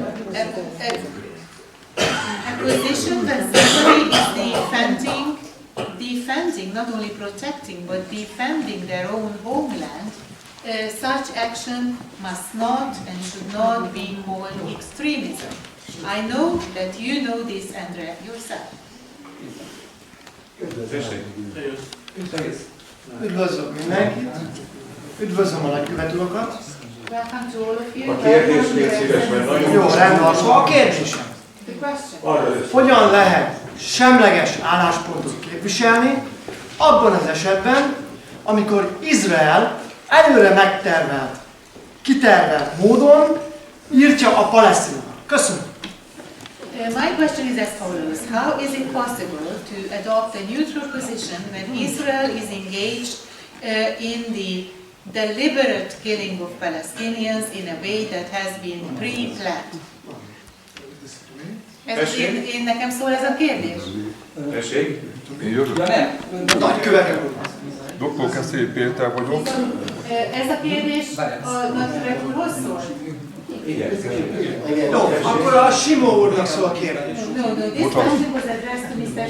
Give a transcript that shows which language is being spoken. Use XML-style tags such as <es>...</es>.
<en>A position that somebody is defending, not only protecting, but defending their own homeland, such action must not and should not be called extremism. I know that you know this, Andrea, yourself.</en> <hu>Üdvözlök mindenkit! Üdvözlöm a nagykövet urakat!</hu> <en>Welcome to all of you.</en> <hu>A kérdés légy szíves, mert nagyon... Jó, rendben, szóval a kérdésem.</hu> <en>The question.</en> <hu>Arra lesz. Hogyan lehet semleges álláspontot képviselni abban az esetben, amikor Izrael előre megtervelt, kitervelt módon írtja a palesztinokat? Köszönöm!</hu> <en>My question is as follows. How is it possible to adopt a neutral position when Israel is engaged in the deliberate killing of Palestinians in a way that has been pre-planned?</en> <hu>Nekem szól ez a kérdés? Tessék? Én jövök. Ja, nem. Nagykövet úr! Dr. Keszély Péter vagyok. Ez a kérdés a nagykövet úrhoz szól? Igen. Jó, akkor a Simó úrnak szól a kérdés.</hu> <en>No, this question was addressed to Mr.</en>